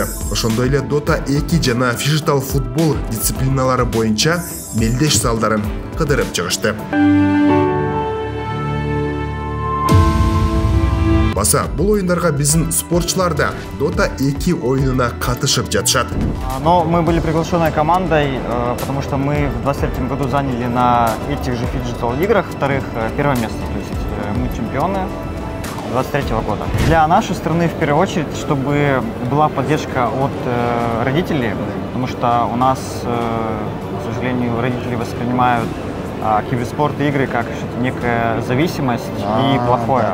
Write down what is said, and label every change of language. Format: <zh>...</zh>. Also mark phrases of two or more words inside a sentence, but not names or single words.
<ky>Ошондой эле Dota 2 жана фижитал футбол дисциплиналары боюнча мелдеш залдарын кыдырып чыгышты. Баса, бул оюндарга биздин спортчулар да Dota 2 оюнуна катышып жатышат.</ky> <ru>Но мы были приглашенной командой, потому что мы в 2023 году заняли на этих же фиджитал играх первое место. То есть мы чемпионы 2023 года. Для нашей страны в первую очередь, чтобы была поддержка от родителей, потому что у нас, к сожалению, родители воспринимают киберспорт и игры как некая зависимость и плохое.</ru>